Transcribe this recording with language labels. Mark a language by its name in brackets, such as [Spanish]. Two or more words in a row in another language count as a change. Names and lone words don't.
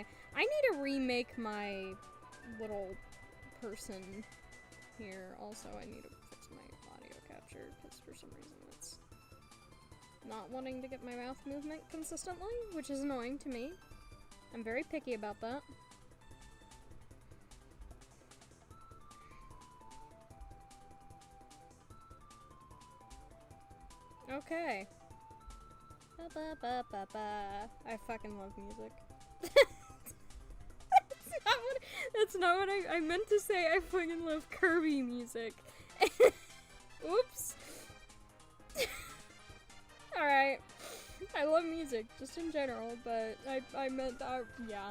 [English] I need to remake my little person here. Also, I need to fix my audio capture because for some reason it's not wanting to get my mouth movement consistently, which is annoying to me. I'm very picky about that. Okay. Ba ba ba ba ba. I fucking love music. That's not what I meant to say. I fucking love Kirby music. Oops. Alright. I love music, just in general, but I meant, yeah.